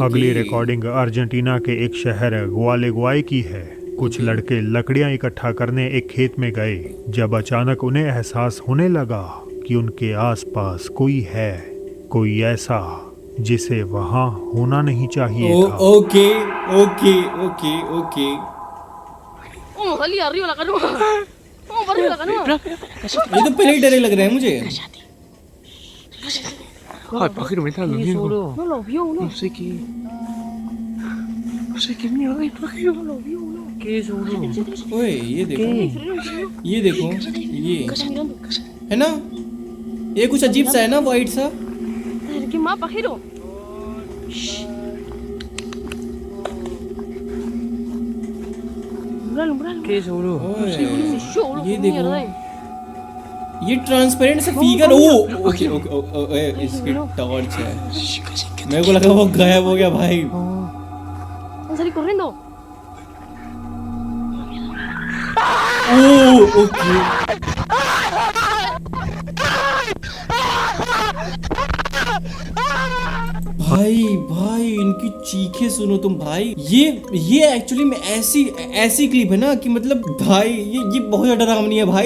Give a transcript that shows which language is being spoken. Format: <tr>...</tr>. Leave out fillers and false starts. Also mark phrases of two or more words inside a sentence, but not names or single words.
<hi>अगली रिकॉर्डिंग अर्जेंटीना के एक शहर ग्वालेगुआई की है। कुछ लड़के लकड़ियां इकट्ठा करने एक खेत में गए जब अचानक उन्हें एहसास होने लगा कि उनके आसपास कोई है, कोई ऐसा जिसे वहां होना नहीं चाहिए था।</hi> <en>OK OK OK OK.</en> <es>salí arriba la canoa. Vamos para arriba la canoa.</es> <hi>ये तो पहले ही डरे लग रहे हैं मुझे।</hi> <es>Ay, pájaro, me está dando miedo. No lo vio uno. No sé qué. No sé qué mierda es, pájaro. No lo vio uno. ¿Qué es, boludo?</es> <hi>ओए ये देखो, ये देखो, ये</hi> <es>Está mirando.</es> <hi>है ना, ये कुछ अजीब सा है ना, वाइट सा।</hi> <es>¿Qué más, pajero? Umbralo. ¿Qué es, boludo? ओए, Yo, boludo,</es> <hi>ये</hi> <es>qué</es> <hi>देखो,</hi> <es>mierda es.</es> <hi>ये ट्रांसपेरेंट सा फिगर। ओ ओके ओके ओए, इसकी टॉर्च है। मेरे को लगा वो गायब हो गया भाई।</hi> <es>Van a salir corriendo.</es> <hi>ओ ओके, भाई इनकी चीखें सुनो तुम भाई। ये एक्चुअली में ऐसी क्लिप है ना कि मतलब भाई ये बहुत ज्यादा डरावनी है भाई।</hi>